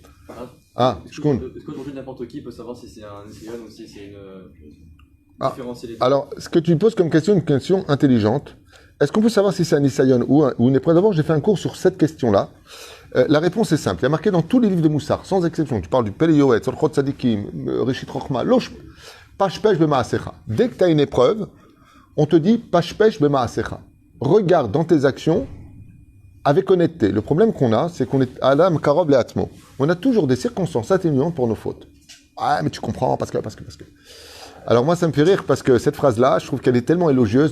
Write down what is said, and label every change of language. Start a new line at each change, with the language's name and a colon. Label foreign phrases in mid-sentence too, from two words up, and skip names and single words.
French: Est-ce qu'aujourd'hui n'importe qui peut savoir si c'est un Nisayon ou si c'est une différencier les deux? Alors, ce que tu poses comme question, une question intelligente. Est-ce qu'on peut savoir si c'est un Nisayon ou une épreuve? D'abord, j'ai fait un cours sur cette question-là. La réponse est simple. Il y a marqué dans tous les livres de Moussar, sans exception. Tu parles du Pele Yoetz, Solchot Sadikim, Rishit Rochma, Losh,
Hebrew: פשפש במעשיך.
French: Dès que tu as une épreuve, on te dit
Hebrew: פשפש במעשיך.
French: Regarde dans tes actions avec honnêteté. Le problème qu'on a, c'est qu'on est
Hebrew: אדם קרוב לעצמו.
French: On a toujours des circonstances atténuantes pour nos fautes. Ah, mais tu comprends, parce que. Alors moi, ça me fait rire parce que cette phrase-là, je trouve qu'elle est tellement élogieuse.